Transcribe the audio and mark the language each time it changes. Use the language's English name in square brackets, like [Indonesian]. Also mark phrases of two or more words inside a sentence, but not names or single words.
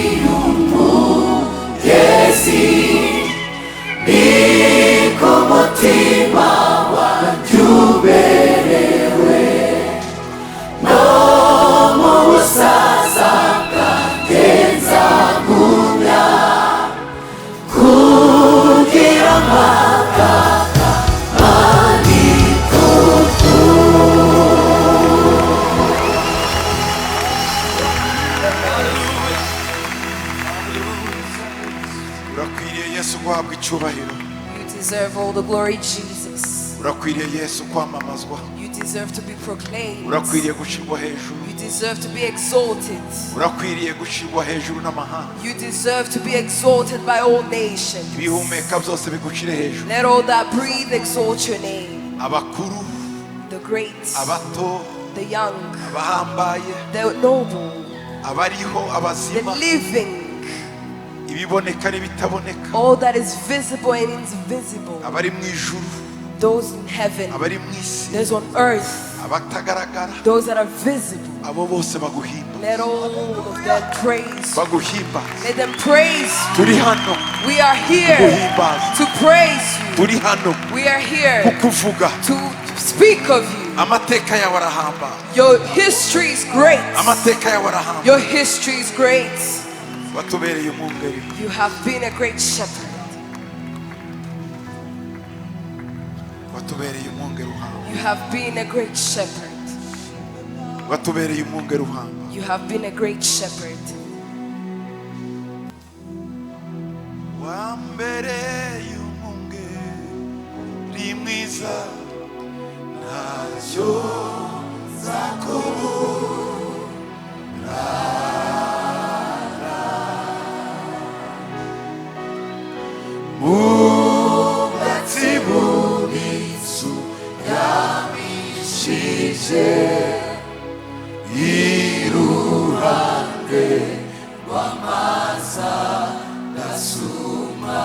[Kinyarwanda] y'umugezi ni ku mutima wanjye uberewe no mu busaza bwanjye nzagumya kugira amakaka manitoto. urakwiriye Yesu guhabwa icyubahiro [English] You deserve all the glory, Jesus. [Kinyarwanda] urakwiriye Yesu kwamamazwa [English] You deserve to be proclaimed. [Kinyarwanda] urakwiriye gushyirwa hejuru [English] You deserve to be exalted. [Kinyarwanda] urakwiriye gushyirwa hejuru n'amahanga [English] You deserve to be exalted by all nations. [Kinyarwanda] ibihumeka byose bigucire hejuru [English] Let all that breathe exalt your name. [Kinyarwanda] abakuru [English] The great, [Kinyarwanda] abato [English] the young, [Kinyarwanda] abahambaye [English] the noble, [Kinyarwanda] abariho [English] the [Kinyarwanda] abazima [English] living, [Kinyarwanda] ibiboneka n'ibitaboneka [English] all that is visible and invisible. [Kinyarwanda] abari mu ijuru [English] Those in heaven, [Kinyarwanda] abari mu isi [English] those on earth, [Kinyarwanda] abatagaragara [English] those that are visible. [Kinyarwanda] abo bose baguhimba [English] Let all of them praise. [Kinyarwanda] baguhimba [English] Let them praise. [Kinyarwanda] turi hano [English] We are here [Kinyarwanda] kuguhimbaza [English] to praise you. [Kinyarwanda] turi hano [English] We are here [Kinyarwanda] kukuvuga [English] to speak of you. [Kinyarwanda] amateka yawe arahamba [English] Your history is great. [Kinyarwanda] amateka yawe arahamba [English] Your history is great. [Kinyarwanda] watubereye umwungeri [English] You have been a great shepherd. [Kinyarwanda] watubereye umwungeri uhamba [English] You have been a great shepherd. [Kinyarwanda] watubereye umwungeri uhamba [English] You have been a great shepherd. [Kinyarwanda] wambereye umwungeri mwiza ntacyo ubwatsi bubitsu yabishije iruhande rw'amazi adasuma